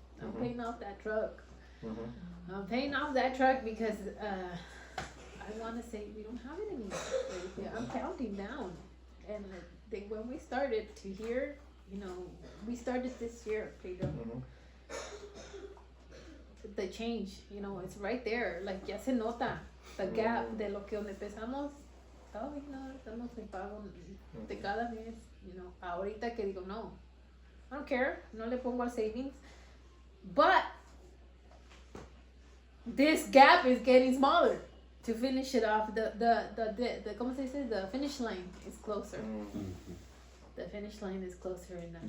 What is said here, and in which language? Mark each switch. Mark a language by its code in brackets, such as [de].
[en] I'm paying off that truck. I'm paying off that truck because I want to say we don't have it anymore. I'm counting down, and I think when we started to here, you know, we started this year, Pedro. The change, you know, it's right there. [es] Like ya se nota [en] the gap [es] de lo que donde empezamos. [en] Oh, you know, [es] estamos en pago de cada mes, [en] you know. [es] Ahorita que digo no, [en] I don't care. [es] No le pongo al [en] savings, but this gap is getting smaller. To finish it off, the [es] ¿cómo se dice? [en] The finish line is closer. The finish line is closer, and